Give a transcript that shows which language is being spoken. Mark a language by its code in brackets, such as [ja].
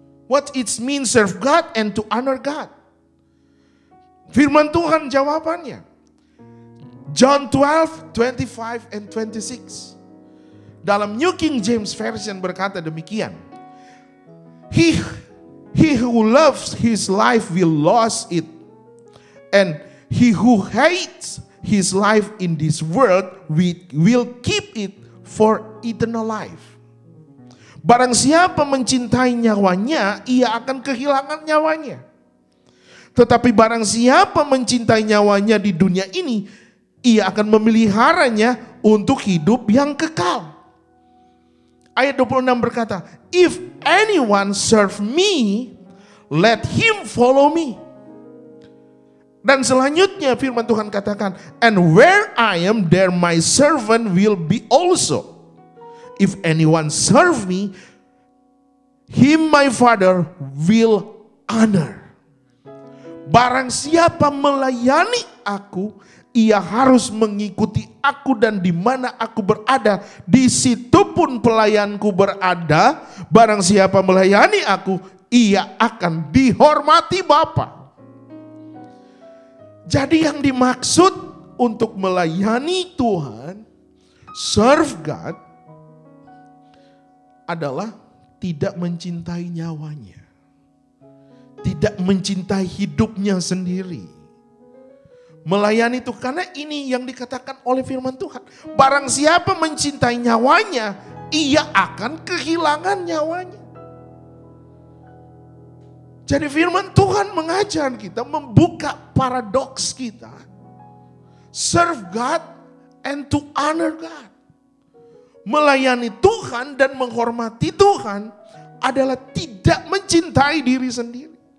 [en] What it means serve God and to honor God? [id] Firman Tuhan jawabannya. John 12:25 and 26. Dalam New King James Version berkata demikian. [en] He who loves his life will lose it. And he who hates his life in this world will keep it for eternal life. [id] Barang siapa mencintai nyawanya, ia akan kehilangan nyawanya. Tetapi barang siapa mencintai nyawanya di dunia ini, ia akan memeliharanya untuk hidup yang kekal. Ayat 26 berkata, [en] if anyone serve me, let him follow me. [id] Dan selanjutnya firman Tuhan katakan, [en] and where I am, there my servant will be also. If anyone serve me, him my Father will honor. [id] Barang siapa melayani aku, ia harus mengikuti aku, dan di mana aku berada, di situ pun pelayanku berada. Barang siapa melayani aku, ia akan dihormati Bapa. Jadi yang dimaksud untuk melayani Tuhan, [en] serve God, [id] adalah tidak mencintai nyawanya, tidak mencintai hidupnya sendiri. Melayani itu karena ini yang dikatakan oleh firman Tuhan. Barang siapa mencintai nyawanya, ia akan kehilangan nyawanya. Jadi firman Tuhan mengajar kita, membuka paradoks kita. [en] Serve God and to honor God. [id] Melayani Tuhan dan menghormati Tuhan adalah tidak mencintai diri sendiri.